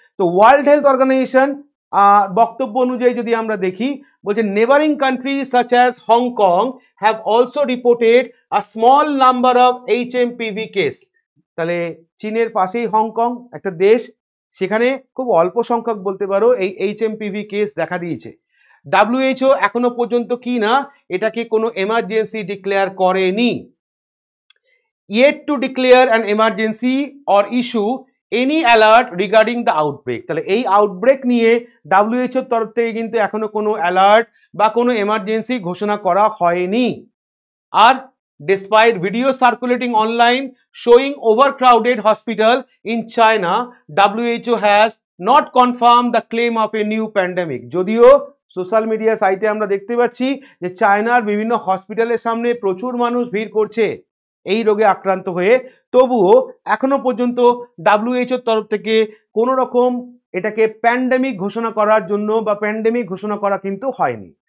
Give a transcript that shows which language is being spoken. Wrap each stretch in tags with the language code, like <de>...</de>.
<en>তো world health organization</en> <bn>বক্তব্য অনুযায়ী যদি আমরা দেখি, বলছে</bn> <en>Neighbouring countries such as Hong Kong have also reported a small number of HMPV case.</en> <bn>তাহলে চীনের পাশেই হংকং একটা দেশ, সেখানে খুব অল্প সংখ্যক বলতে পারো এই এইচএমপিভি কেস দেখা দিয়েছে। ডাব্লিউএইচও এখনো পর্যন্ত কি না এটাকে কোনো এমার্জেন্সি ডিক্লেয়ার করেনি।</bn> <en>yet to declare an emergency or issue any alert regarding the outbreak।</en> <bn>তাহলে এই আউটব্রেক নিয়ে WHO তরফ থেকে কিন্তু এখনো কোনো অ্যালার্ট বা কোনো এমার্জেন্সি ঘোষণা করা হয়নি।</bn> <en>আর despite videos circulating online showing overcrowded hospital in China, WHO has not confirmed the claim of a new pandemic।</en> <bn>যদিও সোশ্যাল মিডিয়া সাইটে আমরা দেখতে পাচ্ছি যে চায়নার বিভিন্ন হসপিটালের সামনে প্রচুর মানুষ ভিড় করছে এই রোগে আক্রান্ত হয়ে, তবুও এখনো পর্যন্ত ডাব্লিউএইচওর তরফ থেকে কোনো রকম এটাকে প্যান্ডেমিক ঘোষণা করার জন্য বা প্যান্ডেমিক ঘোষণা করা কিন্তু হয়নি।</bn>